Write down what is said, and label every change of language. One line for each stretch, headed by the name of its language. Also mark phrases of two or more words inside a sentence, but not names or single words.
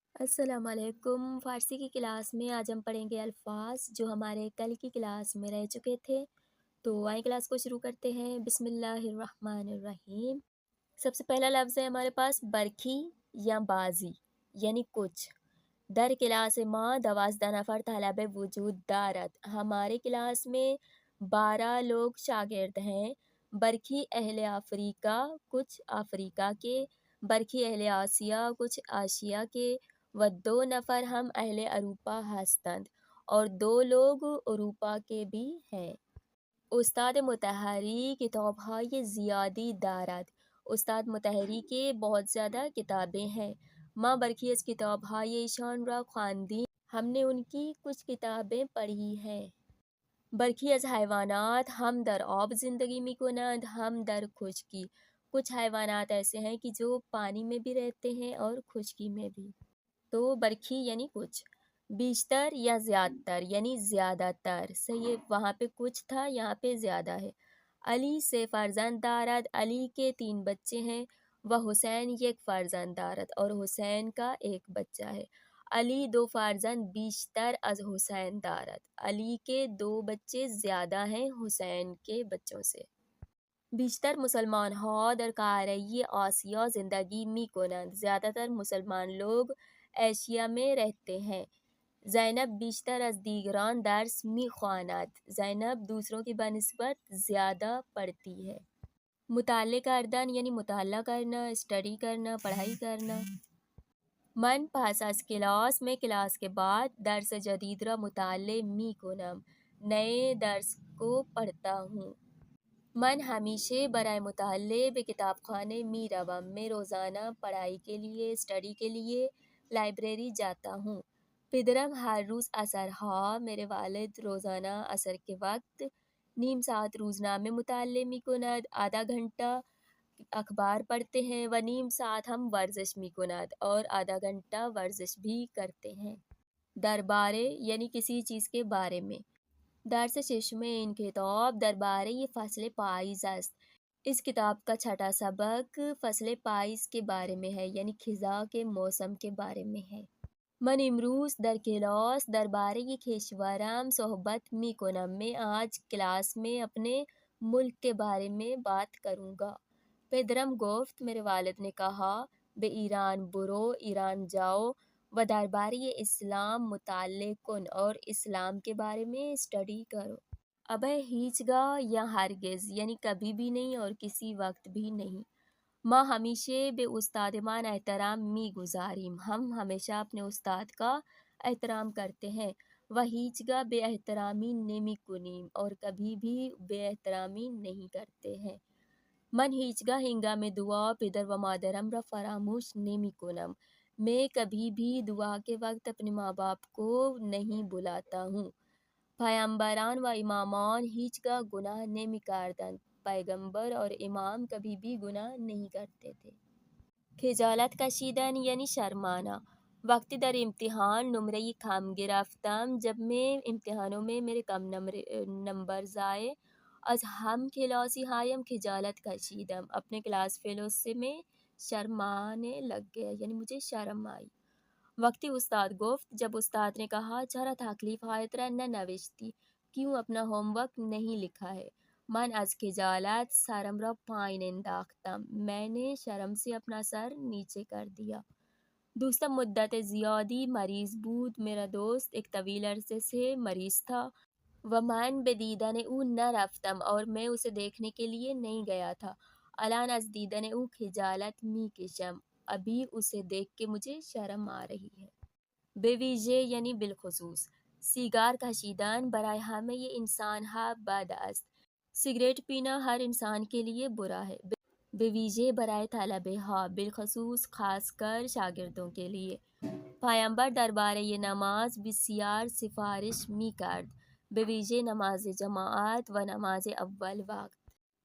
Urdu: السلام علیکم۔ فارسی کی کلاس میں آج ہم پڑھیں گے الفاظ جو ہمارے کل کی کلاس میں رہ چکے تھے۔ تو آئیں کلاس کو شروع کرتے ہیں۔
Arabic: بسم اللہ الرحمن الرحیم۔
Urdu: سب سے پہلا لفظ ہے ہمارے پاس برکھی یا بازی یعنی کچھ۔
Persian: در کلاس ما 12 نفر طلب وجود دارد۔
Urdu: ہمارے کلاس میں 12 لوگ شاگرد ہیں۔
Persian: برکھی اہل افریقہ
Urdu: کچھ افریقہ کے،
Persian: برکھی اہل آسیہ
Urdu: کچھ آسیہ کے،
Persian: و 2 نفر ہم اہل اروپا ہستند،
Urdu: اور 2 لوگ اروپا کے بھی ہیں۔
Persian: استاد مطہری کتابهای زیادی دارد۔
Urdu: استاد مطہری کے بہت زیادہ کتابیں ہیں۔
Persian: ما برخی از کتابهای ایشان را خواندیم۔
Urdu: ہم نے ان کی کچھ کتابیں پڑھی ہیں۔
Persian: برخی از حیوانات ہم در آب زندگی میکنند ہم در خشکی۔
Urdu: کچھ حیوانات ایسے ہیں کہ جو پانی میں بھی رہتے ہیں اور خشکی میں بھی۔ تو برکھی یعنی کچھ۔ بیشتر یا زیادہ تر یعنی زیادہ تر، صحیح ہے، وہاں پہ کچھ تھا یہاں پہ زیادہ ہے۔
Persian: علی سے فرزند دارد۔
Urdu: علی کے 3 بچے ہیں۔
Persian: و حسین یک فرزند دارد،
Urdu: اور حسین کا 1 بچہ ہے۔
Persian: علی 2 فرزند بیشتر از حسین دارد۔
Urdu: علی کے 2 بچے زیادہ ہیں حسین کے بچوں سے۔
Persian: بیشتر مسلمان ها در قاره آسیا زندگی می کنند۔
Urdu: زیادہ تر مسلمان لوگ ایشیا میں رہتے ہیں۔
Persian: زینب بیشتر از دیگران درس می خواند۔
Urdu: زینب دوسروں کی بنسبت زیادہ پڑھتی ہے۔
Persian: مطالعہ کردن
Urdu: یعنی مطالعہ کرنا، اسٹڈی کرنا، پڑھائی کرنا۔
Persian: من پس از کلاس،
Urdu: میں کلاس کے بعد
Persian: درس جدید را مطالعه می کنم،
Urdu: نئے درس کو پڑھتا ہوں۔
Persian: من ہمیشہ برائے مطالعے به کتاب خانه می روم۔
Urdu: میں روزانہ پڑھائی کے لیے، اسٹڈی کے لیے لائبریری جاتا ہوں۔
Persian: پدرم ہر روز عصرها،
Urdu: میرے والد روزانہ عصر کے وقت
Persian: نیم ساعت روزنامه مطالعه می کند،
Urdu: آدھا گھنٹہ اخبار پڑھتے ہیں،
Persian: و نیم ساعت ہم ورزش می کند،
Urdu: اور آدھا گھنٹہ ورزش بھی کرتے ہیں۔ دربارے یعنی کسی چیز کے بارے میں۔
Persian: درس ششم این کتاب درباره فصل پاییز است۔
Urdu: اس کتاب کا چھٹا سبق
Persian: فصل پاییز
Urdu: کے بارے میں ہے، یعنی خزاں کے موسم کے بارے میں ہے۔
Persian: من امروز در کلاس درباره کشورم صحبت می کنم۔
Urdu: میں آج کلاس میں اپنے ملک کے بارے میں بات کروں گا۔
Persian: پدرم گفت،
Urdu: میرے والد نے کہا،
Persian: به ایران برو،
Urdu: ایران جاؤ،
Persian: و درباره اسلام مطالعه کن،
Urdu: اور اسلام کے بارے میں اسٹڈی کرو۔ ابے ہیچگاہ یا ہرگز یعنی کبھی بھی نہیں اور کسی وقت بھی نہیں۔
Persian: ما ہمیشہ به استادمان احترام می گزاریم۔
Urdu: ہم ہمیشہ اپنے استاد کا احترام کرتے ہیں۔
Persian: و ہیچگاہ بے احترامی نمی کنیم،
Urdu: اور کبھی بھی بے احترامی نہیں کرتے ہیں۔
Persian: من هیچگاه هنگام دعا پدر و مادرم را فراموش نمی کنم۔
Urdu: میں کبھی بھی دعا کے وقت اپنے ماں باپ کو نہیں بلاتا ہوں۔
Persian: پیامبران و امامان هیچگاه گناہ نمی کردند۔
Urdu: پیغمبر اور امام کبھی بھی گناہ نہیں کرتے تھے۔
Persian: خجالت کشیدن
Urdu: یعنی شرمانا۔
Persian: وقتی در امتحان نمرے کم گرفتم،
Urdu: جب میں امتحانوں میں میرے کم نمبرز آئے،
Persian: از ہم کلاسی ہایم خجالت کشیدم،
Urdu: اپنے کلاس فیلو سے میں شرمانے لگ گیا، یعنی مجھے شرم آئی۔
Persian: وقتی استاد گفت،
Urdu: جب استاد نے کہا،
Persian: چرا تکلیف ہایت را ننوشتی،
Urdu: کیوں اپنا ہوم ورک نہیں لکھا ہے؟
Persian: من از خجالت سرم را پایین انداختم،
Urdu: میں نے شرم سے اپنا سر نیچے کر دیا۔
Persian: دوستم مدت زیادی مریض بود۔
Urdu: میرا دوست ایک طویل عرصے سے مریض تھا۔
Persian: و من به دیدن او نرفتم،
Urdu: اور میں اسے دیکھنے کے لیے نہیں گیا تھا۔
Persian: الان از دیدن او خجالت می کشم،
Urdu: ابھی اسے دیکھ کے مجھے شرم آ رہی ہے۔
Persian: به ویژه
Urdu: یعنی بالخصوص۔
Persian: سیگار کشیدن برای همه انسان ها بد است۔
Urdu: سگریٹ پینا ہر انسان کے لیے برا ہے۔
Persian: به ویژه برای طلبه ها،
Urdu: بالخصوص خاص کر شاگردوں کے لیے۔
Persian: پیامبر درباره نماز بسیار سفارش می کرد، به ویژه نماز جماعت و نماز اول وقت۔